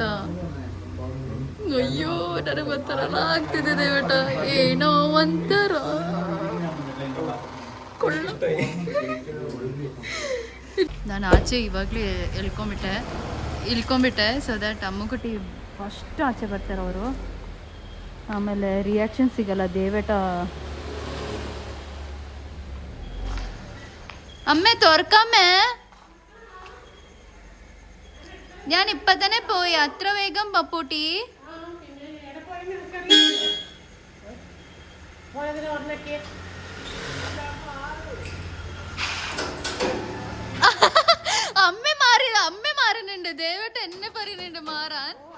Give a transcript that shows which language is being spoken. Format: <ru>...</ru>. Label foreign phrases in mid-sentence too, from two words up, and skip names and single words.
<kn>ಅಯ್ಯೋ ನನಗೆ ಒಂಥರ ಆಗ್ತಿದೆ ದೇವೇಟ, ಏನೋ ಒಂಥರ. ನಾನು ಆಚೆ ಇವಾಗಲೇ ಇಳ್ಕೊಂಬಿಟ್ಟೆ</kn> <en>so that</en> <kn>ಅಮ್ಮಗುಟ್ಟಿ ಫಸ್ಟ್ ಆಚೆ ಬರ್ತಾರೆ ಅವರು. ಆಮೇಲೆ ರಿಯಾಕ್ಷನ್ ಸಿಗಲ್ಲ ದೇವೇಟ.</kn> <ml>അമ്മേ തുറക്കാമേ, ഞാൻ ഇപ്പൊ തന്നെ പോയി. അത്ര വേഗം പപ്പൂട്ടി? അമ്മ മാറുന്നുണ്ട് ദേവേട്ട എന്നെ പറയുന്നുണ്ട് മാറാൻ.</ml>